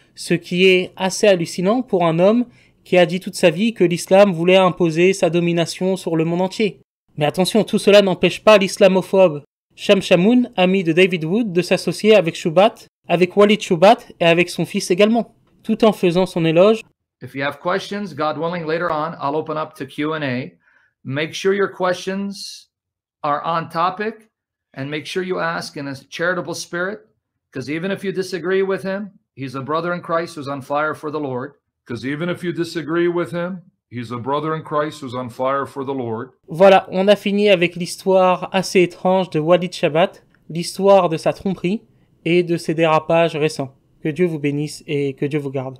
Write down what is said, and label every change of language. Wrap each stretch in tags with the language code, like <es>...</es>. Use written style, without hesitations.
<fr>Ce qui est assez hallucinant pour un homme qui a dit toute sa vie que l'islam voulait imposer sa domination sur le monde entier. Mais attention, tout cela n'empêche pas l'islamophobe Sham Shamoun, ami de David Wood, de s'associer avec Shubat, avec Walid Shubat et avec son fils également, tout en faisant son éloge.</fr> <en>If you have questions, God willing, later on, I'll open up to Q&A. Make sure your questions are on topic and make sure you ask in a charitable spirit, because even if you disagree with him, he's a brother in Christ who's on fire for the Lord. Because even if you disagree with him, he's a brother in Christ who's on fire for the Lord.</en> <fr>Voilà, on a fini avec l'histoire assez étrange de Walid Shubat, l'histoire de sa tromperie et de ses dérapages récents. Que Dieu vous bénisse et que Dieu vous garde.</fr>